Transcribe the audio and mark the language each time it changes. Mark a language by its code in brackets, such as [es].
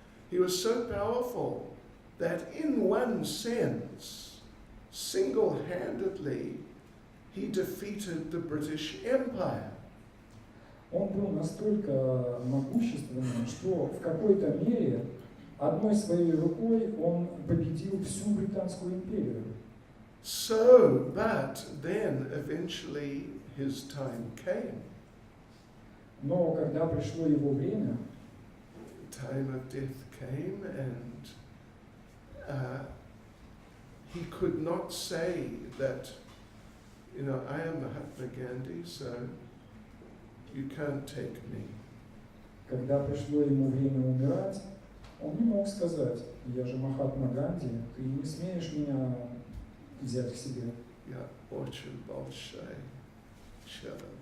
[en] He was so powerful that in one sense, single-handedly, he defeated the British Empire. [ru] Он был настолько могущественным, что в какой-то мере одной своей рукой он победил всю Британскую империю. [en] So, but then eventually his time came. [ru] Но когда пришло его время, [en] Time of death came, and he could not say that, I am Mahatma Gandhi, so you can't take me. [ru] когда пришло ему время умирать, он не мог сказать: я же Махатма Ганди, ты не смеешь меня взять к себе. Я очень большой человек.